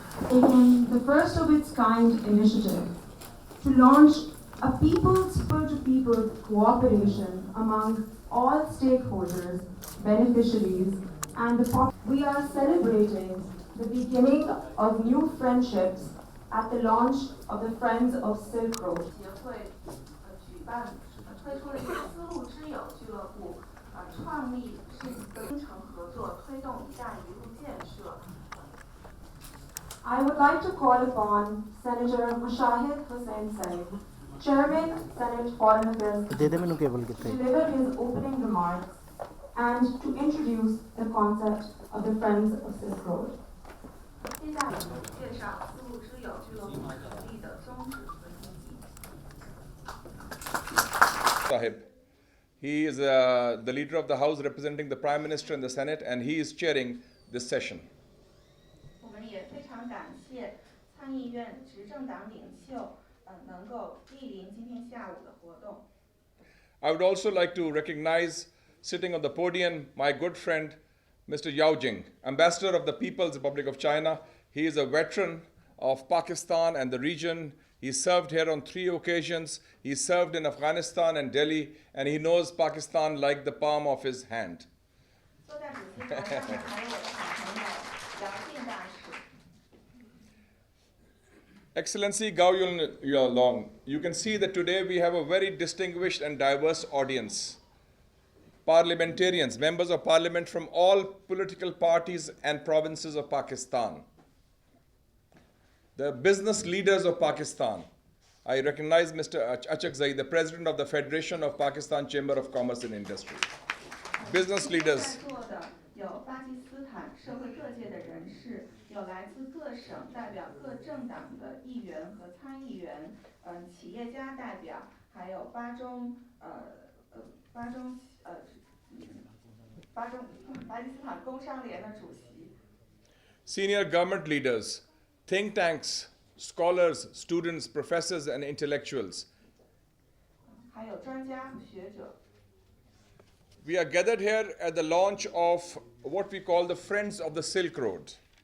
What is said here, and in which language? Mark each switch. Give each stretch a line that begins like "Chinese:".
English: Taking the first of its kind initiative to launch a people-to-people cooperation among all stakeholders, beneficiaries, and the public. We are celebrating the beginning of new friendships at the launch of the Friends of Silk Road.
Chinese: 推出了一个丝路之友俱乐部，创立是一个真诚合作，推动“一带一路”建设。
English: I would like to call upon Senator Mushahid Hussain Saeed, Chairman, Senate Foreign Affairs, to deliver his opening remarks and to introduce the concept of the Friends of Silk Road.
Chinese: 接下来介绍丝路之友俱乐部成立的宗旨和意义。
English: Sahib. He is the leader of the House representing the Prime Minister in the Senate, and he is chairing this session.
Chinese: 我们也非常感谢参议院执政党领袖能够莅临今天下午的活动。
English: I would also like to recognize, sitting on the podium, my good friend, Mr. Yao Jing, Ambassador of the People's Republic of China. He is a veteran of Pakistan and the region. He served here on 3 occasions. He served in Afghanistan and Delhi, and he knows Pakistan like the palm of his hand.
Chinese: 坐在主席台上的还有我的好朋友姚进大使。
English: Excellency Gao Yulong, you can see that today we have a very distinguished and diverse audience. Parliamentarians, members of parliament from all political parties and provinces of Pakistan. The business leaders of Pakistan. I recognize Mr. Achakzai, the president of the Federation of Pakistan Chamber of Commerce and Industry. Business leaders.
Chinese: 在座的有巴基斯坦社会各界的人士，有来自各省代表各政党的议员和参议员，企业家代表，还有巴中巴基斯坦工商联的主席。
English: Senior government leaders, think tanks, scholars, students, professors, and intellectuals.
Chinese: 还有专家和学者。
English: We are gathered here at the launch of what we call the Friends of the Silk Road.